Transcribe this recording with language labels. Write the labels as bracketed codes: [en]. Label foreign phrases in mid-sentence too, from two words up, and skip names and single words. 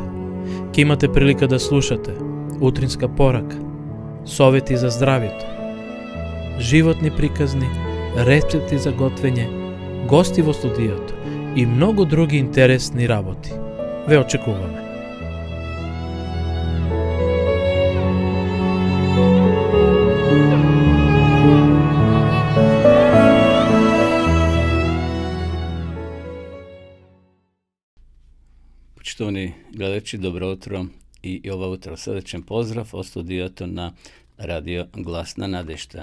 [mk] Ке имате прилика да слушате утринска порака, совети за здравјето, животни приказни, рецепти за готвење, гости во студиото и многу други интересни работи. Ве очекуваме. Поштовани гледачи, добро утро и ова утро срдечен поздрав од студијата на Радио Гласна Надешта.